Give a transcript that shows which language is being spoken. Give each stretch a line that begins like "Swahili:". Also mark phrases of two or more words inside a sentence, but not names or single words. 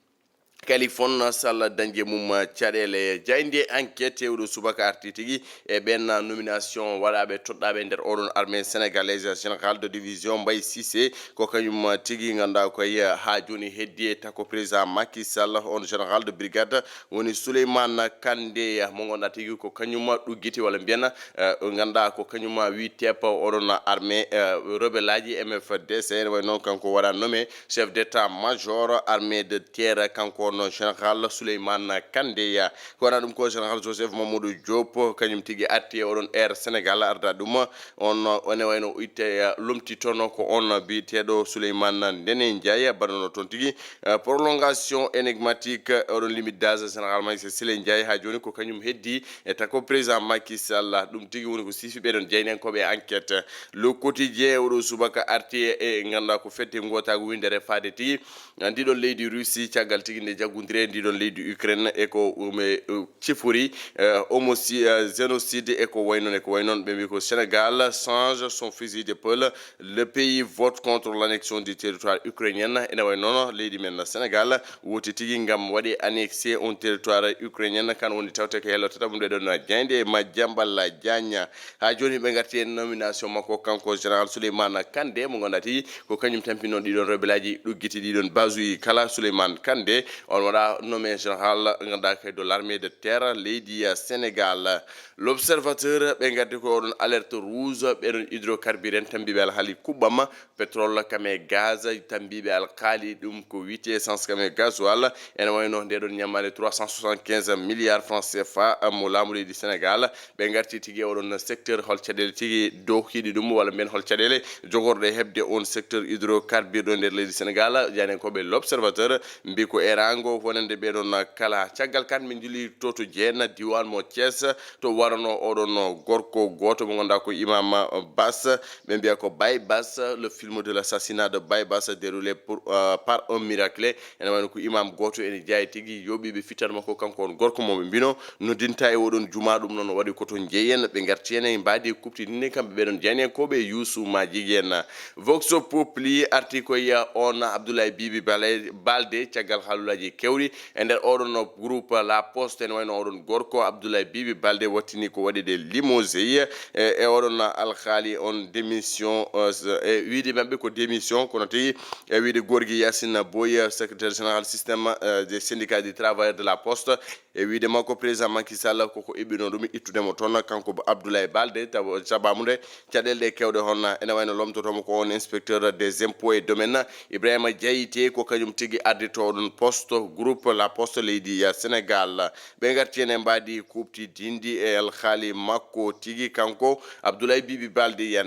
Fula: Kaliphone Sall dañde mum caɗele jayde enquête oɗo subaka arti tigui e ɓen nomination waɗaɓe toɗɗaɓe nder oɗon
French: armée sénégalaise général de division
Fula: Mbaye Cissé ko kañum tigui ganduɗa koye ha joni heddi e tako président Macky Sall on
French: général de
Fula: brigade woni Souleymane Kandé mo gonɗa tigui ko kañum ɗuggiti walla mbiyen ganduɗa ko kañum wi tepa oɗon
French: armée rebelle
Fula: aji MFDC ene way noon kanko waɗa
French: nommé chef d'état major armée de terre
Fula: kanko no général Souleymane Kandé ko wana ɗum ko général Joseph Mamadou Diop kañum tigui arti e oɗon air Sénégal arda ɗum on ene wayno itte lomti toon ko on biteɗo Souleymane Ndéné Ndiaye baɗono toon tigui
French: prolongation énigmatique
Fula: oɗon
French: limite d'âge
Fula: général Maïssa Sélé Ndiaye ha joni ko kañum heddi e tako président Macky Sall ɗum tigui woni ko sifi ɓeɗon jaynenkoɓe enquête le quotidien oɗo subaka arti e ganduɗa ko fedde gotago windere faade tigui ndiɗon leydi Russie caggal tigui nde jaggodire ndiɗon leydi Ukraine e ko cifori génocide e ko waynon ɓe mbi ko
French: Sénégal change son fusil d'épaule le pays vote contre l'annexion du territoire ukrainien
Fula: ene way noon leydi men Sénégal woti tigui ngam waɗi annexé on
French: territoire ukrainien
Fula: kan woni tawte ko yellotata ɗum ɗeɗon jayde Madiambal Diagne ha joni ɓe garti en nomination makko kanko général Souleymane Kandé mo gonɗa tigui ko kañum tampino ɗiɗon rebelle aji ɗuggiti ɗiɗon basuyi kala Souleymane Kandé on waɗa nommé général ganduɗa kay
French: de l'armée de terre
Fula: leydi Sénégal l'observateur ɓe gaddi ko oɗon
French: alerte rouge
Fula: ɓeɗon hydrocarbure tambiɓe alhaali kuɓɓama pétrole kame gaz tambiɓe alkaali ɗum ko wiyete essence kame gasoil ene wayno ndeɗon ñammade 375 milliards
French: francs CFA
Fula: mo laamu leydi Sénégal ɓe garti tigui oɗon secteur hol caɗele tigui dow hiɗi ɗum walla mbiyen hol caɗele jogorɗe hebde on
French: secteur hydrocarbure
Fula: ɗo nder leydi Sénégal jani koɓe l'observateur mbi ko erango wonande ɓeɗon kala caggal kan min juli to jeenna diwan mo Thiès to warano oɗon gorko goto mo ganduɗa ko Imam Bass ɓe mbiya ko Baye Bass
French: le film de l'assassinat de Baye Bass déroulé par un miracle
Fula: ene wayno ko imam goto ene jayi tigui yoɓiɓe fitan makko kanko on gorko moɓe mbino noddinta e oɗon juma ɗum noon waɗi koto jeeyen ɓe garti hen e mbadi kuptidinde kamɓe ɓeɗon jeyani koɓe Youssou Madjiguy en Vox Populi arti koye on Abdoulaye Bibi Balde caggal haalulaji kewɗi e nder oɗon groupe La Poste ene wayno oɗon gorko Abdoulaye Bibi Balde wattini ko waɗi de limousine e oɗon alhaali on démission e wiide mabɓe ko démission kono tigi e wiide Gorgui Yassine Boye
French: secrétaire général système des syndicats des travailleurs de La Poste
Fula: e wiide makko président Macky Sall koko eɓɓino ɗum ittudemo toon kanko Abdoulaye Balde sababude caɗele ɗe kewɗe hon ene wayno lomtotomo ko on
French: inspecteur des impôts et domaines
Fula: Ibrahima Diaité ko kañum tigui ardito oɗon poste groupe La Poste leydi Sénégal ɓe garti hen e mbadi kupti dindi e alhaali makko tigui kanko Abdoulaye Bibi Balde ya